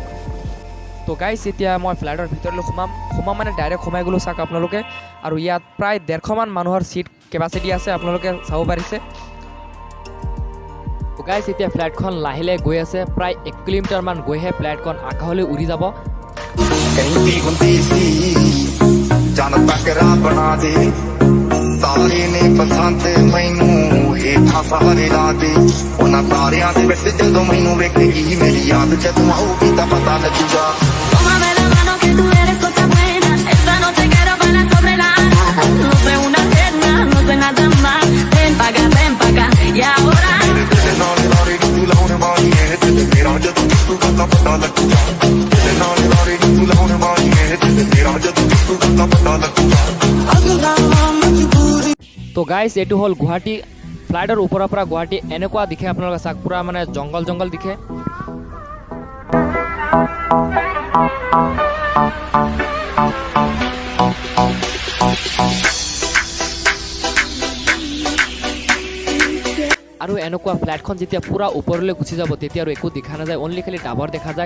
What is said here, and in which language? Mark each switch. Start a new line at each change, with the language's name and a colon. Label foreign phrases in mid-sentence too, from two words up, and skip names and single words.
Assamese: তো গাইজ এতিয়া মই ফ্লাইটৰ ভিতৰলৈ সোমাম মানে ডাইৰেক্ট সোমাই গ'লোঁ চাওক আপোনালোকে। আৰু ইয়াত প্ৰায় 150মান মানুহৰ
English: seat capacity
Assamese: আছে, আপোনালোকে চাব পাৰিছে। গাইজ এতিয়া ফ্লাইটখন লাহে লাহে গৈ আছে, প্ৰায় 1 কিলোমিটাৰমান গৈহে ফ্লাইটখন আকাশলৈ উৰি যাব।
Punjabi: ਤਾਰੇ ਨੇ ਪਸੰਦ ਮੈਨੂੰ ਹੇਠਾਂ ਸਾਰੇ ਲਾ ਦੇ ਉਹਨਾਂ ਤਾਰਿਆਂ ਦੇ ਵਿੱਚ ਜਦੋਂ ਮੈਨੂੰ ਵੇਖੇਗੀ ਮੇਰੀ ਯਾਦ ਜਦੋਂ ਆਊਗੀ ਤਾਂ ਪਤਾ ਲੱਗੂਗਾ
Spanish: Tómame la mano que tú eres cosa buena esta noche quiero bailar sobre la arena no sé una eterna no sé nada más ven pa' acá y ahora
Punjabi: ਮੇਰੇ ਦਿਲ ਨਾਲ ਲਾਰੇ ਤੂੰ ਲਾਉਣ ਵਾਲੀ ਹੈ ਦਿਲ ਮੇਰਾ ਜਦੋਂ ਤੂੰ ਤਾਂ ਪਤਾ ਲੱਗੂਗਾ ਦਿਲ ਨਾਲ ਲਾਰੇ ਤੂੰ ਲਾਉਣ ਵਾਲੀ ਹੈ ਦਿਲ ਮੇਰਾ ਜਦੋਂ ਤੂੰ ਤਾਂ ਪਤਾ ਲੱਗੂਗਾ
Assamese: তো গাইজ এইটো হ'ল গুৱাহাটী। ফ্লাইটৰ ওপৰৰ পৰা গুৱাহাটী এনেকুৱা দিখে, আপোনালোকে চাওক পুৰা মানে জংঘল দিখে। আৰু এনেকুৱা ফ্লাইটখন যেতিয়া পুৰা ওপৰলৈ গুচি যাব তেতিয়া আৰু একো দেখা নাযায়, অনলি খালি ডাবৰ দেখা যায়।